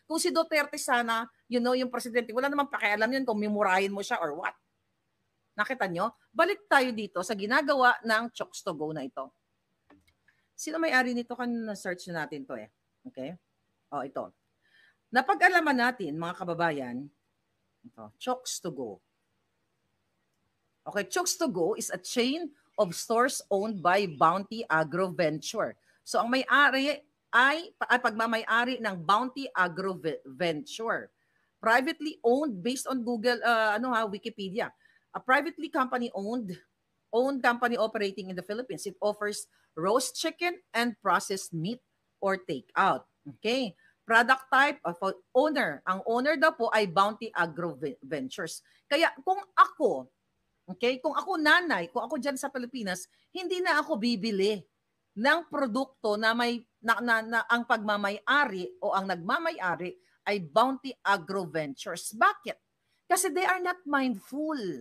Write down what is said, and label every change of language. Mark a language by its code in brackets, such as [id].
[tl] Kung si Duterte sana, yung presidente, wala namang pakialam yun kung mimurahin mo siya [en] or what. [tl] Nakita nyo? Balik tayo dito sa ginagawa ng Chokes to Go na ito. Sino may-ari nito? Kanina search na natin to eh. Okay? Ito. Napag-alaman natin, mga kababayan, ito, Chokes to Go. [en] Okay, Chokes to Go is a chain of stores owned by Bounty Agro Venture. [tl] So ang may-ari ay pagmamay-ari ng Bounty Agro Venture. [en] Privately owned based on Google Wikipedia. A privately company owned owned company operating in the Philippines. It offers roast chicken and processed meat or takeout. [tl] Okay. [en] Product type of owner. [tl] Ang owner daw po ay Bounty Agro Ventures. Kaya kung ako, okay, kung ako nanay, kung ako dyan sa Pilipinas, hindi na ako bibili ng produkto na may na ang pagmamay-ari o ang nagmamay-ari ay Bounty Agro Ventures. Bakit? Kasi [en] they are not mindful.